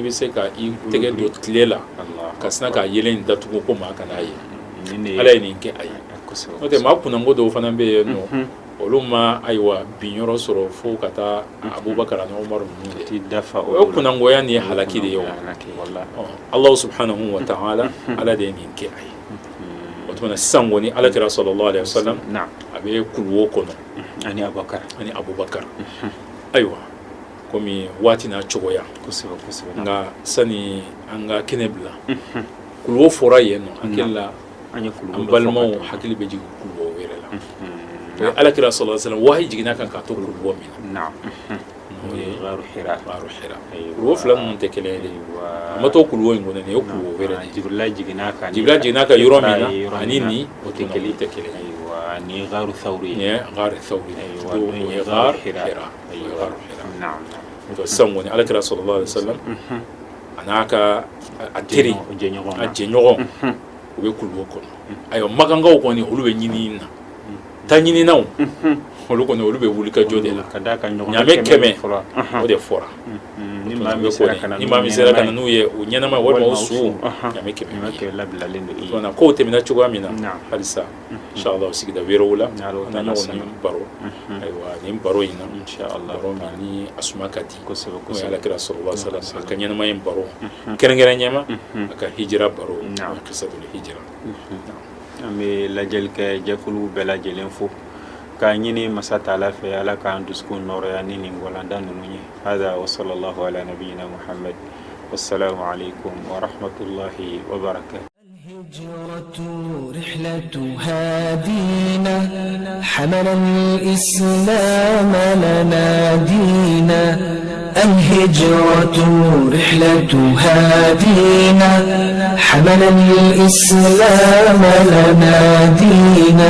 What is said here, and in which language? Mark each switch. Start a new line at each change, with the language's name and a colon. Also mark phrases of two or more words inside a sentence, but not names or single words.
Bambara: bɛ se ka i tɛgɛ don tile la ka sina ka yelen datugu ko maa kana ye ala ye nin kɛ a ye n'o tɛ maa kunnanko dɔw fana bɛ yen nɔ olu ma ayiwa binyɔrɔ sɔrɔ fo ka taa abubakar ani umaru ninnu de o ye kunnangoya ni halaki de ye o
Arabic: الله سبحانه وتعالى
Bambara: ala de ye nin kɛ a ye o tuma na sisan kɔni alakira
Arabic: صلى الله عليه وسلم
Bambara: a bɛ kuluwo kɔnɔ ani abubakar ayiwa komi waati n'a cogoya nka sani an ka kɛnɛ bila kuluwo fɔra yen nɔ hakili la an balimaw hakili bɛ jigin kuluwo wɛrɛ la o ye alakira
Arabic: صلى الله عليه وسلم
Bambara: wahi jiginna kan k'a to kuluwo min na n'o ye gharu hira kuluwo fila ninnu tɛ kelen ye a ma to kuluwo in kɔnɔ nin ye kuluwo wɛrɛ de Jibrila jiginna kan yɔrɔ min na ani nin o tɛ kelen ni gharu thawri ni gharu thawri o ye gharu hira to sisan kɔni alakira
Arabic: صلى الله عليه وسلم
Bambara: a n'a ka a teri a jɛɲɔgɔn u bɛ kuluwo kɔnɔ ayiwa magankaw kɔni olu bɛ ɲini na ta ɲininaw olu kɔni olu bɛ wuli ka jɔ de la ɲaamɛ 100 o de fɔra ni maa min sera ka na n'u ye o ɲɛnama walima o su ɲaamɛ 100 labilalen don i ye kow tɛmɛna cogoya min na halisa inshallah sigida wɛrɛw la an na ɲɔgɔn ni baro ayiwa nin baro in na inshallah baro min ni a suma ka di n'o ye alakira
Arabic: صلى الله عليه وسلم
Bambara: a ka ɲɛnamaya in baro kɛrɛnkɛrɛnnɛma a ka hijira baro
Arabic: قصة الهجرة
Bambara: an bɛ lajɛli kɛ jɛkuluw bɛɛ lajɛlen fo k'a ɲini masa taala fɛ ala k'an dusukun nɔrɔya ni nin walanda ninnu ye
Arabic: هذا وصلى الله على نبينا محمد والسلام عليكم ورحمة الله وبركاته. الهجرة رحلة هادينا حمل الإسلام لنا دينا. الهجرة رحلة هادينا حمل الإسلام لنا دينا.